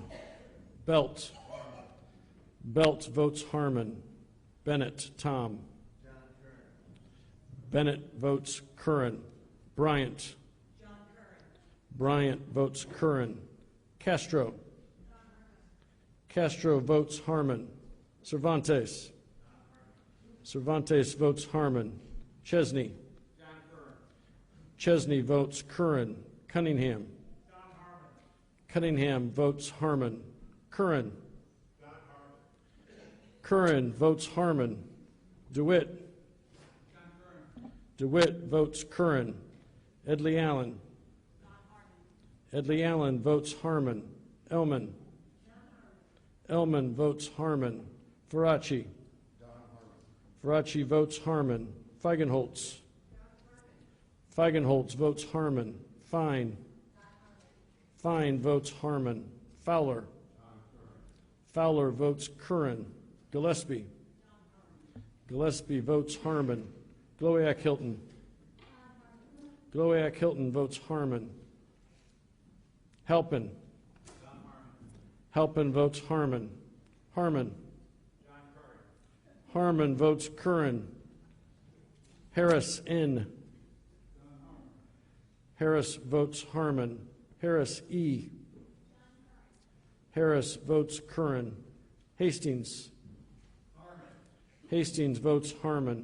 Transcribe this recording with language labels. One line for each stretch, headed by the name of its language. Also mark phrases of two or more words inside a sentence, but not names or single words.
English: Belt. Belt votes Harmon. Bennett, Tom. Bennett votes Curran. Bryant. Bryant votes Curran. Castro. Castro votes Harmon. Cervantes. Cervantes votes Harmon. Chesney. Chesney votes Curran. Cunningham. Cunningham votes Harmon. Curran. Curran votes Harmon. DeWitt. DeWitt votes Curran. Edley Allen. Edley Allen votes Harmon. Ellman. Ellman votes Harmon. Faraci. Faraci votes Harmon. Feigenholtz. Feigenholtz votes Harmon. Fine. Fine votes Harmon. Fowler. Fowler votes Curran. Gillespie. Gillespie votes Harmon. Glowiak Hilton. Glowiak Hilton votes Harmon. Halpin. Halpin votes Harmon. Harmon. Harmon votes Curran. Harris N. Harris votes Harmon. Harris E. Harris votes Curran. Hastings. Hastings votes Harmon.